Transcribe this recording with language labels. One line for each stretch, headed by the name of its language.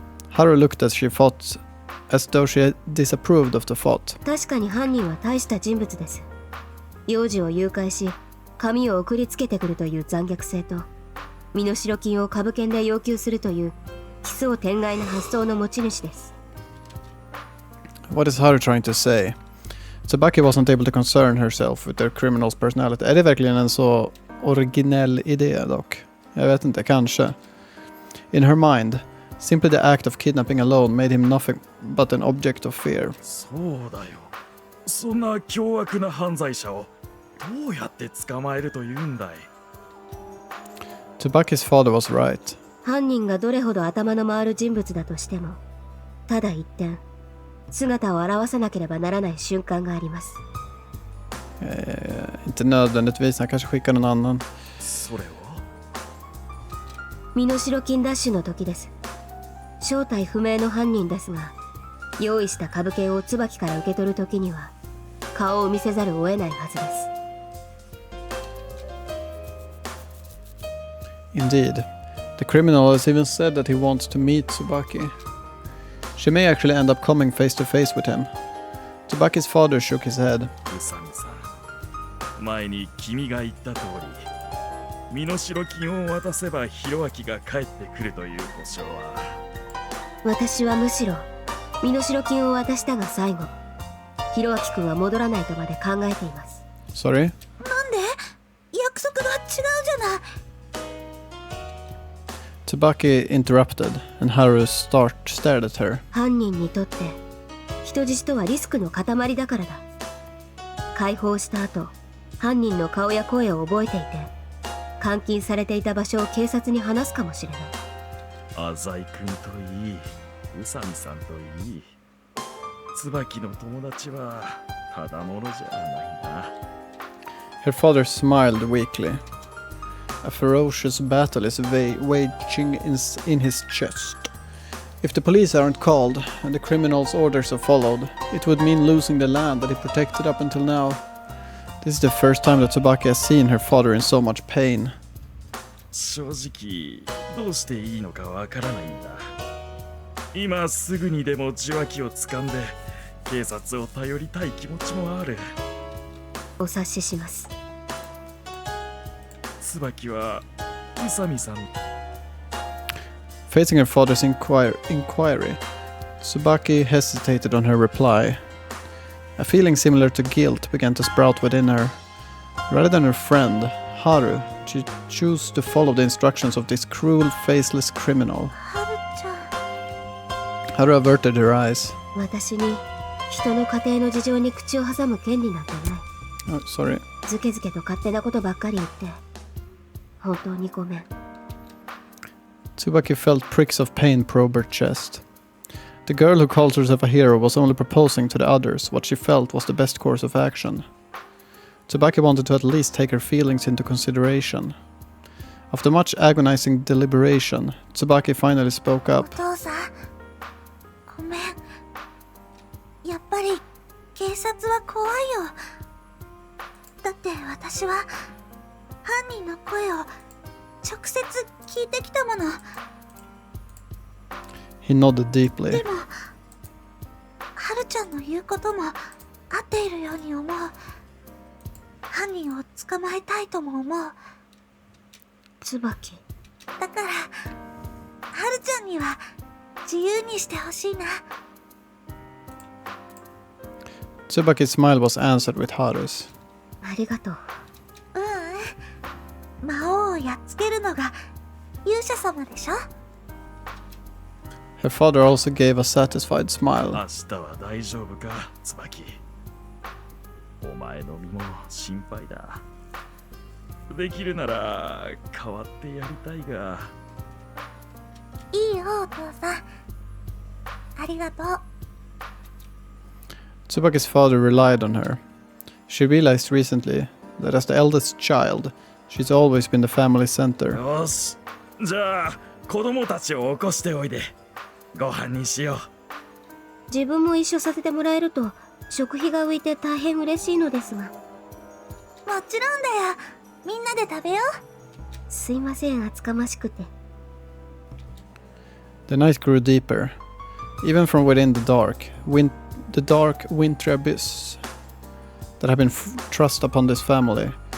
English: Haru looked as she fought, as though she disapproved of the thought.
Japanese: 確かに犯人は大した人物です。幼児を誘拐し、紙を送りつけてくるという残虐性と、身代金を株券で要求するという奇想天外な発想の持ち主です。
English: What is Haru trying to say? Tsubaki wasn't able to concern herself with their criminal's personality.
Swedish: Är det verkligen en så originell idé dock? Jag vet inte, kanske.
English: In her mind, simply the act of kidnapping alone made him nothing but an object of fear.
Japanese: そうだよ。そんな凶悪な犯罪者をどうやって捕まえるというんだい。
English: Tsubaki's father was right.
Japanese: 犯人がどれほど頭の回る人物だとしても、ただ一点、姿を現さなければならない瞬間があります。
Swedish: Inte nödvändigtvis, han kanske skickar någon annan.
Japanese: それは身代金ダッシュの時です。正体不明の犯人ですが、用意した株券を椿から受け取る時には顔を見せざるを得ないはずです。
English: Indeed. The criminal has even said that he wants to meet Tsubaki. She may actually end up coming face to face with him. Tsubaki's father shook his head.
Japanese: 宇佐美さん、前に君が言った通り、身代金を渡せばヒロアキが帰ってくるという保証は。私はむしろ身代金を渡したが最後、ヒロアキ君は戻らないとまで考えています。
English: Sorry?
Japanese: なんで？約束が違うじゃない。
English: Tsubaki interrupted, and Haru stared at her.
Japanese: 犯人にとって人質とはリスクの塊だからだ。解放した後、犯人の顔や声を覚えていて、監禁されていた場所を警察に話すかもしれない。浅井君といい、宇佐美さんといい、椿の友達はただものじゃないな。
English: Her father smiled weakly. A ferocious battle is waging in his chest. If the police aren't called and the criminals' orders are followed, it would mean losing the land that he protected up until now. This is the first time that Tsubaki has seen her father in so much pain.
Japanese: 正直どうしていいのかわからないんだ。今すぐにでも受話器を掴んで警察を頼りたい気持ちもある。お察しします。椿は宇佐美さん。
English: Facing her father's inquiry, Tsubaki hesitated on her reply. A feeling similar to guilt began to sprout within her. Rather than her friend, Haru, she chose to follow the instructions of this cruel, faceless criminal. Haru averted her eyes.
Japanese: 私に人の家庭の事情に口を挟む権利なんてない。
English: Oh, sorry.
Japanese: ずけずけと勝手なことばっかり言って本当にごめん。
English: Tsubaki felt pricks of pain probe her chest. The girl who called herself a hero was only proposing to the others what she felt was the best course of action. Tsubaki wanted to at least take her feelings into consideration. After much agonizing deliberation, Tsubaki finally spoke up.
Japanese: お父さん、ごめん。やっぱり警察は怖いよ。だって私は犯人の声を直接聞いてきたもの。
English: He nodded deeply.
Japanese: でも、はるちゃんの言うことも合っているように思う。犯人を捕まえたいとも思う。椿。だから、はるちゃんには自由にしてほしいな。
English: Tsubaki's smile was answered with Haru's.
Japanese: ありがとう。魔王をやっつけるのが勇者様でしょ。
English: Her father also gave a satisfied smile.
Japanese: 明日は大丈夫か、椿。お前の身も心配だ。できるなら代わってやりたいが。いいよ、お父さん。ありがとう。
English: Tsubaki's father relied on her. She realized recently that as the eldest child, she's always been the family center.
Japanese: よし、じゃあ子供たちを起こしておいで。ご飯にしよう。自分も一緒させてもらえると食費が浮いて大変嬉しいのですが。もちろんだよ。みんなで食べよう。すいません、厚かましくて。
English: The night grew deeper. Even from within the dark wintry abyss that had been thrust upon this family.